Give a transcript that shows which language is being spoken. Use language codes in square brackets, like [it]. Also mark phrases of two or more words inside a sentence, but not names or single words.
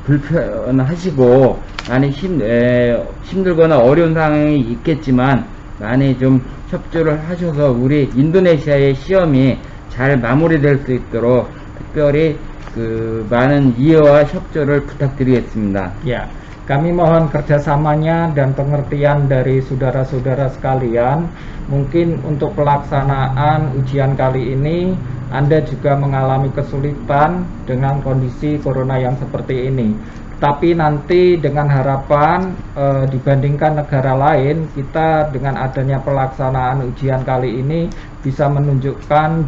[ko] 불편하시고 많이 힘들거나 어려운 상황이 있겠지만 많이 좀 협조를 하셔서 우리 인도네시아의 시험이 잘 마무리될 수 있도록 특별히 많은 이해와 협조를 부탁드리겠습니다. [id] Ya, kami mohon kerjasamanya dan pengertian dari saudara-saudara sekalian. Mungkin untuk pelaksanaan ujian kali ini Anda juga mengalami kesulitan dengan kondisi corona yang seperti ini. Tapi nanti dengan harapan dibandingkan negara lain, kita dengan adanya pelaksanaan ujian kali ini bisa menunjukkan